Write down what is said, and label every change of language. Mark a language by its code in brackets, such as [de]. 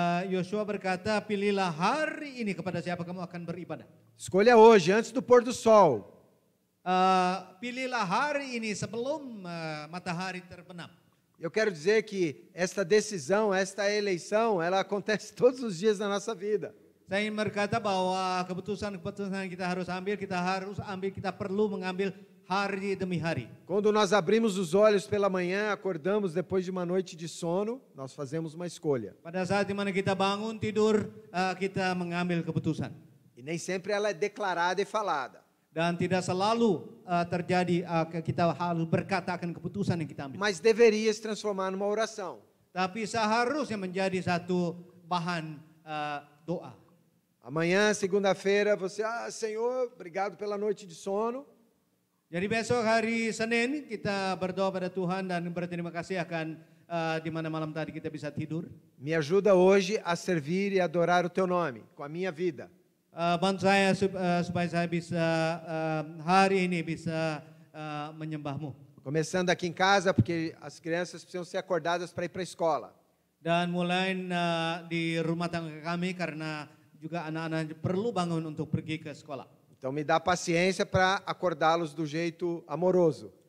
[id] Yosua berkata, pilihlah hari ini kepada siapa kamu akan beribadah. [pt] Escolha hoje, antes do pôr do sol. [id] Pilihlah hari ini sebelum matahari terbenam. [pt] Eu quero dizer que esta decisão, esta eleição, ela acontece todos os dias na nossa vida. [id] Saya ingin berkata bahwa keputusan-keputusan yang kita perlu mengambil hari demi hari. [pt] Quando nós abrimos os olhos pela manhã, acordamos depois de uma noite de sono, nós fazemos uma escolha. [id] Pada saat di mana kita bangun tidur, kita mengambil keputusan. [pt] E nem sempre ela é declarada e falada. [id] Dan tidak selalu terjadi kita harus berkata akan keputusan yang kita ambil. [pt] Mas deveria se transformar numa oração. [id] Tapi seharusnya menjadi satu bahan doa. [pt] Amanhã, segunda-feira, você, Senhor, obrigado pela noite de sono. [id] Jadi besok hari Senin kita berdoa pada Tuhan dan berterima kasih akan di mana malam tadi kita bisa tidur. [pt] Me ajuda hoje a servir e adorar o teu nome com a minha vida. [id] Bantu saya supaya saya bisa hari ini bisa menyembahmu. [pt] Começando aqui em casa, porque as crianças precisam ser acordadas para ir para a escola. [id] Dan mulai di rumah tangga kami karena juga anak-anak perlu bangun untuk pergi ke sekolah. [pt] Então me dá paciência para acordá-los do jeito amoroso.